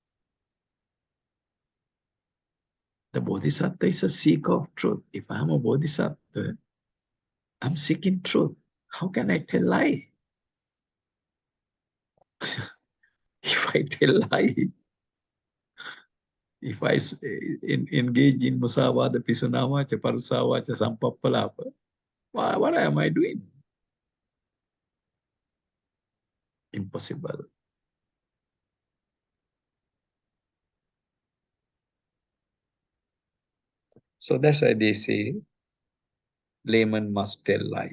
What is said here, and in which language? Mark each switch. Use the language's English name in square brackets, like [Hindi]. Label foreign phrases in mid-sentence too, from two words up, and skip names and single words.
[English] The Bodhisattva is a seeker of truth. If I'm a Bodhisattva, I'm seeking truth. How can I tell lie? If I tell lie, if I engage in [Pali] musavada, pisunavacha, parusavacha, sampappalapa, [English] what am I doing? Impossible. So that's why they say layman must tell lie.